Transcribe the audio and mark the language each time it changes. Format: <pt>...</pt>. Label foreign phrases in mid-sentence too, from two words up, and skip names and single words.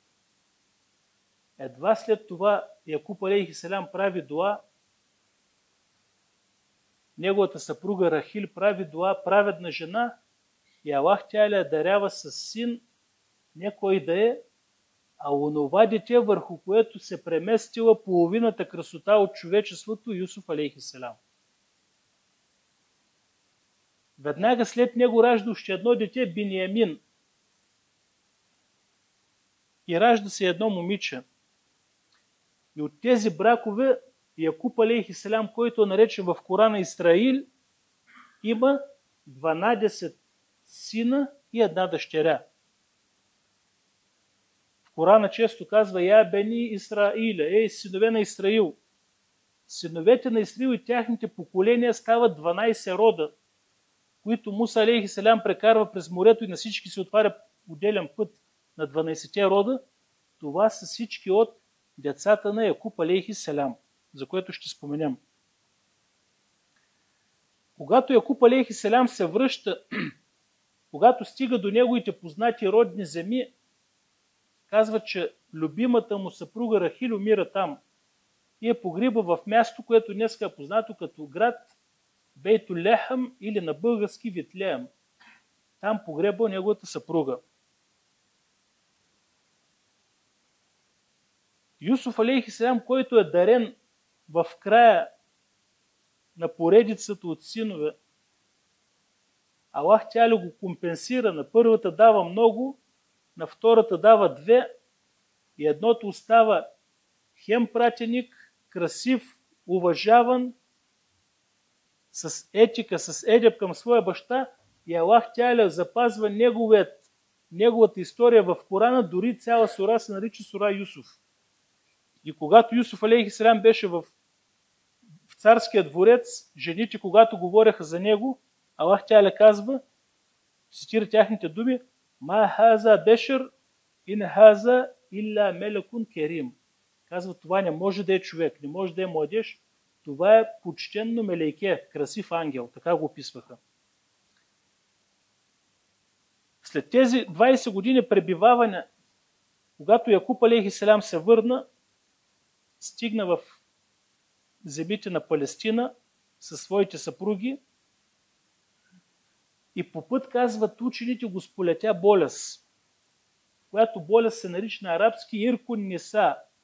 <bg>Едва след това Якуб</bg> <ar>عليه السلام</ar> <bg>прави дуа, неговата съпруга Рахил прави дуа, праведна жена, и Аллах тя я дарява с син, не кой да е, а онова дете, върху което се преместила половината красота от човечеството,</bg> <ar>Юсуф عليه السلام.</ar> <bg>Веднага след него ражда още едно дете, Биниямин. И ражда се едно момиче. И от тези бракове Якуб</bg> <ar>عليه السلام,</ar> <bg>който е наречен в Корана Исраил, има 12 сина и една дъщеря. В Корана често казва:</bg> <ar>يا بني إسرائيل,</ar> <bg>ей синове на Исраил. Синовете на Исраил и тяхните поколения стават 12 рода, които Муса</bg> <ar>عليه السلام</ar> <bg>прекарва през морето и на всички се отваря отделен път на 12 рода. Това са всички от децата на Якуб</bg> <ar>عليه السلام,</ar> <bg>за което ще споменем. Когато Якуб</bg> <ar>عليه السلام</ar> <bg>се връща, когато стига до неговите познати родни земи, казва, че любимата му съпруга Рахил умира там и е погриба в място, което днес е познато като град Бейтулехъм или на български Витлеем. Там погреба неговата съпруга.</bg> <ar>Юсуф عليه السلام,</ar> <bg>който е дарен в края на поредицата от синове, Аллах тя ли го компенсира. На първата дава много, на втората дава 2 и едното остава хем пратеник, красив, уважаван, с етика, с едеб към своя баща, и Аллах тя ли запазва неговата история в Корана, дори цяла сура се нарича сура Юсуф. И когато Юсуф</bg> <ar>عليه السلام</ar> <bg>беше в царския дворец, жените, когато говореха за него, Аллах тя ли казва, цитира тяхните думи:</bg> <ar>ما هذا بشرا إن هذا إلا ملك كريم.</ar> <bg>Казва, това не може да е човек, не може да е младеж, това е почтенно мелейке, красив ангел. Така го описваха. След тези 20 години пребиваване, когато Якуб алейхиселям се върна, стигна в земите на Палестина със своите съпруги и по път, казват учените, го сполетя болест, която болест се нарича на арабски</bg> <ar>عرق النساء.</ar>